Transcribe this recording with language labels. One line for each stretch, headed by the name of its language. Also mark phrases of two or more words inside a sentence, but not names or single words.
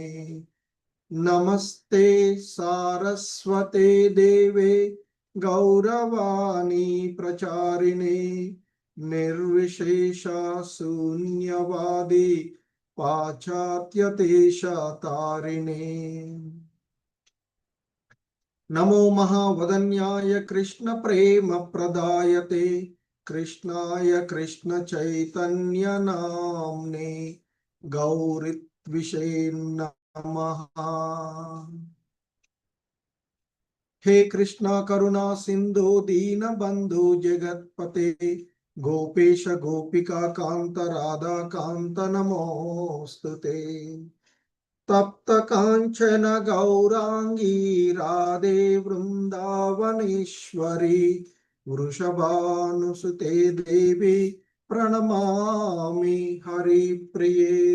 Sanskrit: నమస్తే సారస్వతే దేవే గౌరవాణి ప్రచారిణే నిర్విశేష శూన్యవాది పాశ్చాత్యదేశతారిణే. నమో మహావదన్యాయ కృష్ణ ప్రేమ ప్రదాయతే కృష్ణాయ కృష్ణ చైతన్య నామ్నే గౌరిత్విషే నమః. हे कृष्णा करुणा सिंधु दीन बंधु जगतपते गोपेश गोपिका कांत राधा कांत नमोस्तुते. तप्त कांचन गौरांगी राधे वृंदावनेश्वरी वृषभानुसुते देवी प्रणमामि हरिप्रिये.